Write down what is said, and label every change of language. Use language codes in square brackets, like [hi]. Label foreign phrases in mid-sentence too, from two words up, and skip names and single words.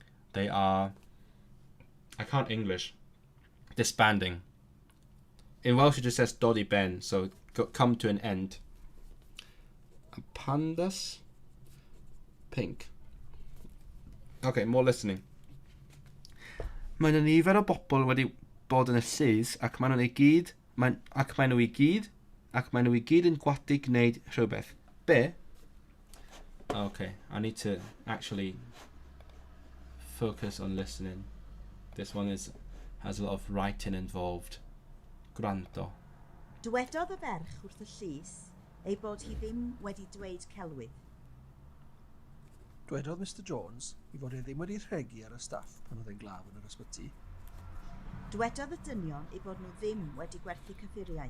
[en] They are, I can't English, disbanding. In Welsh it just says [cy] dodi ben, [en] so come to an end. Pandas, pink. Okay, more listening. [cy] Mae 'na nifer o bobl wedi bod yn y llys ac maen nhw i gyd yn gwadu gwneud rhywbeth. Be? [en] Okay, I need to actually focus on listening. This one has a lot of writing involved. [cy] Gwrando. Dywedodd y ferch wrth y llys ei bod hi ddim wedi dweud celwydd. Dywedodd Mr Jones I fod e ddim wedi rhegi ar y staff pan oedd e'n glaf yn yr ysbyty. Dywedodd y dynion ei bod nhw ddim wedi gwerthu cyffuriau.